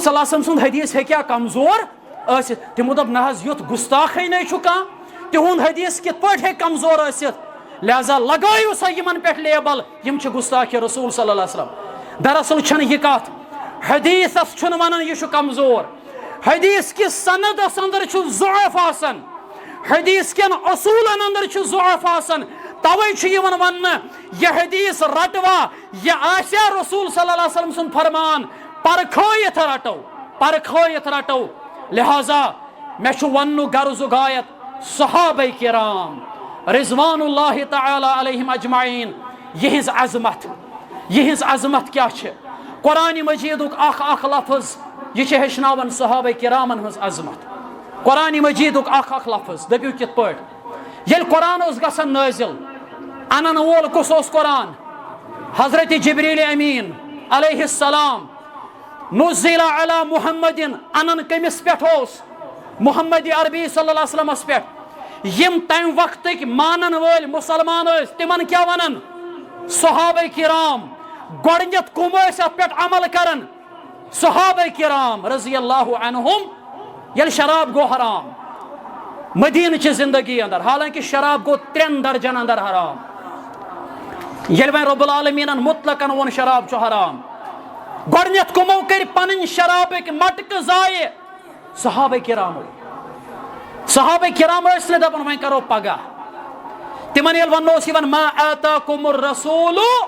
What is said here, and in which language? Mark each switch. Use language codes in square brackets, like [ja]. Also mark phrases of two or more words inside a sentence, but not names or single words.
[ar] صلی اللہ علیہ وسلم [ks] سُنٛد حدیٖث ہیٚکہِ ہا کمزور ٲسِتھ تِمو دوٚپ نہ حظ یُتھ گُستاخٕے نَے چھُ کانٛہہ تِہُنٛد حدیٖث کِتھ پٲٹھۍ ہیٚکہِ کمزور ٲسِتھ لہذا لگٲیِو سا یِمن پٮ۪ٹھ لیبل یِم چھِ گُستاخِ رسوٗل [ar] صلی اللہ علیہ وسلم [ks] دراصل چھنہٕ یہِ کتھ حدیٖثس چھُنہٕ ونان یہِ چھُ کمزور حدیٖث کِس سندس اندر چھُ ضعف آسان حدیٖث کٮ۪ن اصوٗلن اندر چھُ ضعف آسان توے چھُ یِوان وننہٕ یہِ حدیٖث رٹوا یہِ آسیا رسوٗل [ar] صلی اللہ علیہ وسلم [ks] سُنٛد فرمان پرکھٲیِتھ رٹو لہذا مےٚ چھُ وننُک غرض و غایت صحابہ کرام [ar] رضوان اللہ تعالی علیہم اجمعین [ks] یہنز عظمت کیا چھِ قرآن مجیدُک اکھ لفظ یہ چھِ ہیٚچھناوان صحابہ کرامن ہٕنٛز عظمت قرآن مجیدُک اکھ لفظ دٔپِو کِتھ پٲٹھۍ ییٚلہِ قرآن اوس گژھان نٲزِل انن وول کُس اوس قرآن حضرت جبریل امین [ar] علیہ السلام نزل علی محمدin [ks] انن کٔمِس پٮ۪ٹھ اوس محمد عربی [ar] صلی اللہ علیہ وسلمس [ks] پٮ۪ٹھ یِم تمہِ وقتٕکۍ مانن وٲلۍ مُسلمان ٲسۍ تِمن کیٛاہ ونان صحابہ کرام گۄڈٕنیتھ کُم ٲسۍ اتھ پٮ۪ٹھ عمل کران صحابہ کرام [ar] رضی اللہ عنہم [ks] ییٚلہِ شراب گوٚو حرام مدیٖنہٕ چہِ زندگی اندر حالانکہ شراب گوٚو 3 درجن اندر حرام ییٚلہِ وۄنۍ رب العالمیٖنن مطلقن ووٚن شراب چھُ حرام گۄڈٕنیتھ کُمو کٔرۍ پنٕنۍ شرابٕکۍ مٹکہٕ ضایہِ صحابہ کرامو ٲسۍ نہٕ دپان وۄنۍ کرو پگاہ تِمن ییٚلہِ وننہٕ اوس یِوان [ar] ما آتاکُم الرسوٗل